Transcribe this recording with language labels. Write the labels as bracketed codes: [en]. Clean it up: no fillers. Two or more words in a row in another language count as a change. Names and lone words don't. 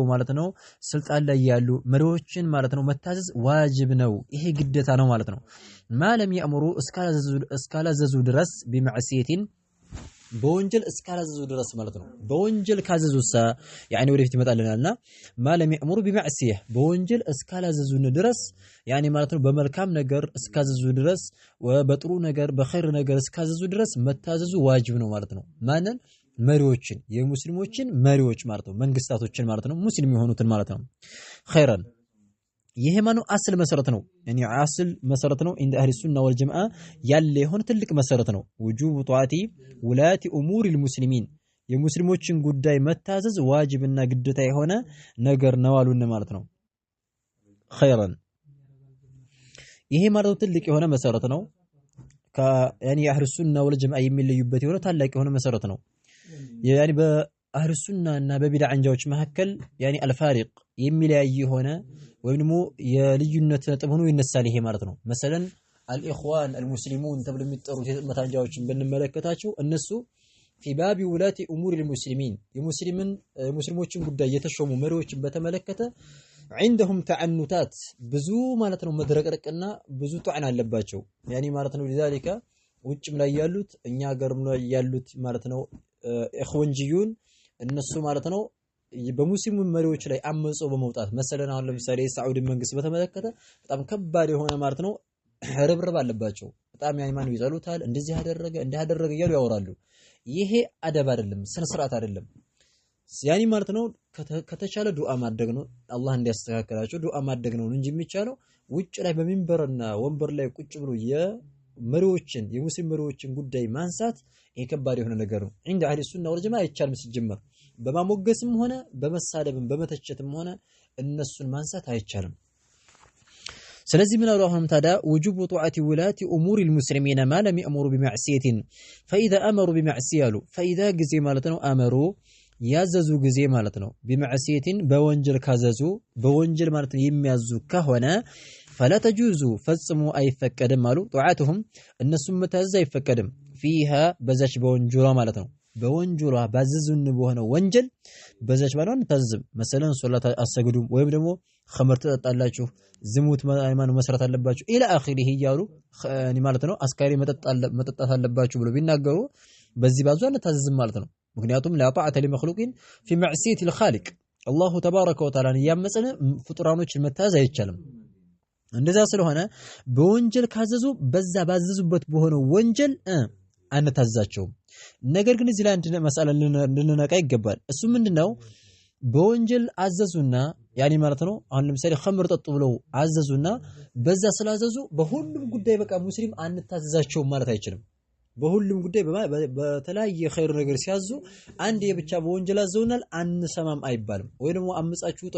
[am] ማለት ነው ስልጣን ላይ ያሉ መሪዎችን ማለት ነው መታዘዝ ዋጅብ ነው። ይሄ ግዴታ ነው ማለት ነው። [ar] ما لم يأمروا [am] እስካላዘዙ ድረስ ቢመዕሲየቲን በወንጀል እስካላዘዙ ድረስ ማለት ነው። በወንጀል ካዘዙሳ يعني ወደፊት ይመጣልናልና [ar] ما لم يأمروا بمعصية [am] በወንጀል እስካላዘዙን ድረስ يعني ማለት ነው በመልካም ነገር እስካዘዙ ድረስ በጥሩ ነገር በኸይር ነገር እስካዘዙ ድረስ መታዘዙ ዋጅብ ነው ማለት ነው። ማንን መሪዎችን የሙስሊሞችን መሪዎች ማለት ነው መንግስታቶችን ማለት ነው ሙስሊም የሆኑትን ማለት ነው። ኸይራን ይሄ ማኑ አስል መሰረት ነው يعني አስል መሰረት ነው [ar] عند اهل السنه والجماعه [am] ያለ የሆነ ትልቅ መሰረት ነው [ar] وجوب طاعه ولاة امور المسلمين [am] የሙስሊሞችን ጉዳይ መታዘዝ ዋጅብና ግዴታ የሆነ ነገር ነው አሉን ማለት ነው خيرا ይሄ ማለት ትልቅ የሆነ መሰረት ነው [ar] يعني اهل السنه والجماعه [am] የሚለዩበት የሆነ ታላቅ የሆነ መሰረት ነው يعني በአህሉ ሱና እና በቢድዓ አንጃዎች መካከል [ar] يعني الفارق [am] የሚለያይ የሆነ ወይም ደግሞ የልዩነት ነጥብ ሆኖ ይነሳል ይሄ ማለት ነው مثلا الاخوان المسلمون ተብሎ የሚጠሩት የጥመት አንጃዎችን ብንመለከታቸው እነሱ [ar] في باب ولاة امور المسلمين [am] የሙስሊሞችን ጉዳይ የተሾሙ መሪዎችን በተመለከተ [ar] عندهم تعنتات [am] ብዙ ማለት ነው መድረቅረቅና ብዙ ጧዕና አለባቸው يعني ማለት ነው لذلك ውጭም ላይ ያሉት እኛ ሀገርም ላይ ያሉት ማለት ነው እخوንጂዩን እነሱ ማለት ነው በሙስሊሙ መሪዎች ላይ አመጾ በመውጣት መሰለን አሁን ለምሳሌ የሳዑዲ መንግስት በተመለከተ በጣም ከባድ የሆነ ማለት ነው ርብርብ አለባቸው በጣም ያይማኑ ይዘሉታል እንደዚህ ያደረገ እያሉ ያወራሉ ይሄ አደብ አይደለም ስነ ስርዓት አይደለም ያኒ ማለት ነው ከተቻለ ዱዓ ማድረግ ነው አላህ እንዲያስተካክላቸው ዱዓ ማድረግ ነው እንጂ የሚቻለው ውጭ ላይ በሚንበርና ወንበር ላይ ቁጭ ብሎ የመሪዎችን የሙስሊም መሪዎችን ጉዳይ ማንሳት ይሄ ከባድ የሆነ ነገር ነው [ar] عند اهل السنه والجماعه [am] አይቻልም ሲጀመር በማሞገስም ሆነ በመሳደብም በመተቸትም ሆነ እነሱን ማንሳት አይቻልም ስለዚህ ምን አሉ አሁንም ታዳ [ar] وجوب طاعه ولاة امور المسلمين ما لم يأمروا بمعصيه فاذا امروا بمعصيه فاذا [am] ግዜ ማለት ነው امروا ያዘዙ ጊዜ ማለት ነው بمعصيه በወንጀል ካዘዙ በወንጀል ማለት ነው የሚያዙ ከሆነ [ar] فلا تجوز [am] ፈጽሞ አይፈቀድም አሉ طاعتهم እነሱም መታዘዝ አይፈቀድም فيها በዛች በወንጀሏ ማለት ነው በወንጀሏ ባዘዙን በሆነ ወንጀል በዛች ባለውን ታዘብ መሰለን ሶላት አሰግዱም ወይም ደግሞ ኸመር ተጠጣላችሁ ዝሙት ሃይማኖት መስራት አለባችሁ [ar] إلى آخره [am] ይያሉ ማለት ነው አስካሪ መጠጣት አለባችሁ ብሎ ቢናገሩ በዚህ ባዟን ታዘዝ ማለት ነው ምክንያቱም [ar] لا طاعة لمخلوق في معصية الخالق الله تبارك وتعالى [am] ያመፀነ ፍጡራኖችን መታዘዝ አይቻልም እንደዛ ስለሆነ በወንጀል ካዘዙ በዛ ባዘዙበት በሆነ ወንጀል አንታዛቸው ነገር ግን እዚህ ላይ አንድ መስአላ ልንነቃ ይገባል እሱ ምንድነው በወንጀል አዘዙና ያኒ ማለት ነው አሁን ለምሳሌ ኸምር ጠጡ ብለው አዘዙና በዛ ስላዘዙ በሁሉም ጉዳይ በቃ ሙስሊም አንታዘዛቸው ማለት አይችልም በሁሉም ጉዳይ በተለያየ ኸይር ነገር ሲያዙ አንድ የብቻ በወንጀል አዘውናል አንሰማም አይባልም ወይ ደግሞ አምጻችሁ ውጡ